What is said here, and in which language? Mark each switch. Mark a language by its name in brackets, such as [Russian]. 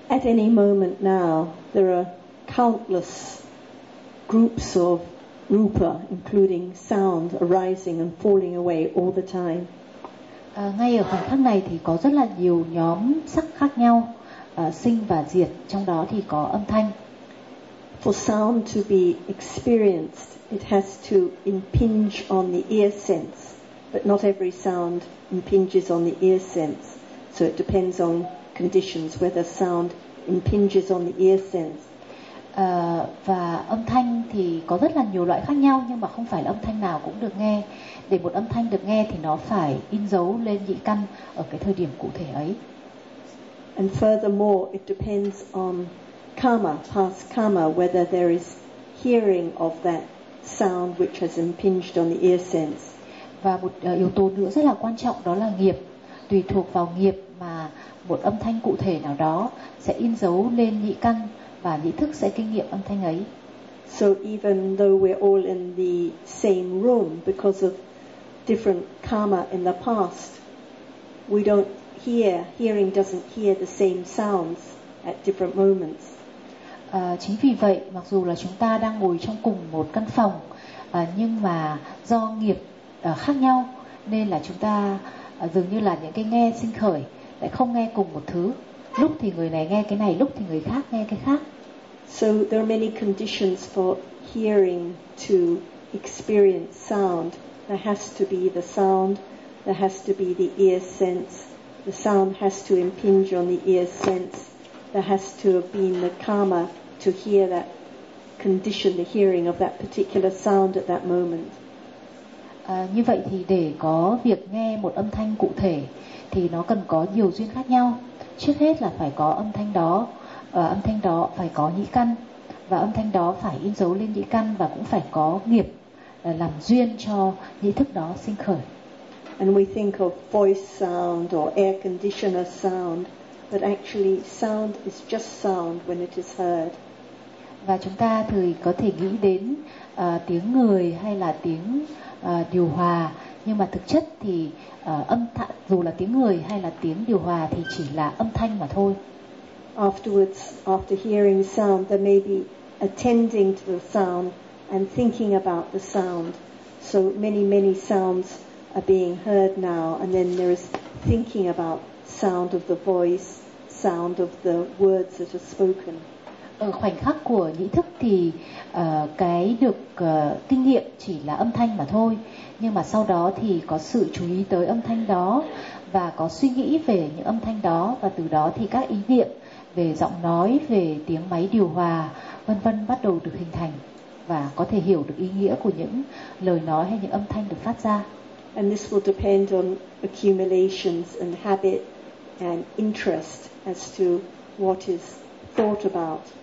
[English] At any moment now, there are countless groups of rupa, including sound, arising and falling away all the time. [Vietnamese] Ngay ở khoảnh khắc này thì có rất là nhiều nhóm sắc khác nhau, sinh và diệt, trong đó thì có âm thanh. [English] For sound to be experienced, it has to impinge on the ear sense, but not every sound impinges on the ear sense. So it depends on conditions whether sound impinges on the ear sense. [Vietnamese] Và âm thanh thì có rất là nhiều loại khác nhau, nhưng mà không phải là âm thanh nào cũng được nghe. Để một âm thanh được nghe thì nó phải in dấu lên nhĩ căn ở cái thời điểm cụ thể ấy. [English] And furthermore, it depends on karma, past karma, whether there is hearing of that sound which has impinged on the ear sense. [Vietnamese] Và một yếu tố nữa rất là quan trọng đó là nghiệp. Tùy thuộc vào nghiệp mà một âm thanh cụ thể nào đó sẽ in dấu lên nhĩ căn và nhĩ thức sẽ kinh nghiệm âm thanh ấy. [English] So even though we're all in the same room because of different karma in the past, we don't hear, hearing doesn't hear the same sounds at different moments. [Vietnamese] Chính vì vậy, mặc dù là chúng ta đang ngồi trong cùng một căn phòng, nhưng mà do nghiệp khác nhau nên là chúng ta dường như là những cái nghe sinh khởi lại không nghe cùng một thứ. Lúc thì người này nghe cái này, lúc thì người khác nghe cái khác. [English] So there are many conditions for hearing to experience sound. There has to be the sound, there has to be the ear sense, the sound has to impinge on the ear sense, there has to have been the karma to hear that condition, the hearing of that particular sound at that moment. [Vietnamese] Như vậy thì để có việc nghe một âm thanh cụ thể thì nó cần có nhiều duyên khác nhau. Trước hết là phải có âm thanh đó, âm thanh đó phải có nhĩ căn, và âm thanh đó phải in dấu lên nhĩ căn, và cũng phải có nghiệp làm duyên cho nhĩ thức đó sinh khởi. [English] And we think of voice sound or air conditioner sound, but actually sound is just sound when it is heard. [Vietnamese] Và chúng ta thường có thể nghĩ đến tiếng người hay là tiếng điều hòa, nhưng mà thực chất thì dù là tiếng người hay là tiếng điều hòa thì chỉ là âm thanh mà thôi. [English] Afterwards, after hearing sound, there may be attending to the sound and thinking about the sound. So many, many sounds are being heard now, and then there is thinking about sound of the voice, sound of the words that are spoken. [Vietnamese] Ở khoảnh khắc của nhĩ thức thì cái được kinh nghiệm chỉ là âm thanh mà thôi. Nhưng mà sau đó thì có sự chú ý tới âm thanh đó và có suy nghĩ về những âm thanh đó, và từ đó thì các ý niệm về giọng nói, về tiếng máy điều hòa, vân vân bắt đầu được hình thành và có thể hiểu được ý nghĩa của những lời nói hay những âm thanh được phát ra. [English] And this will depend on accumulations and habit and interest as to what is thought about.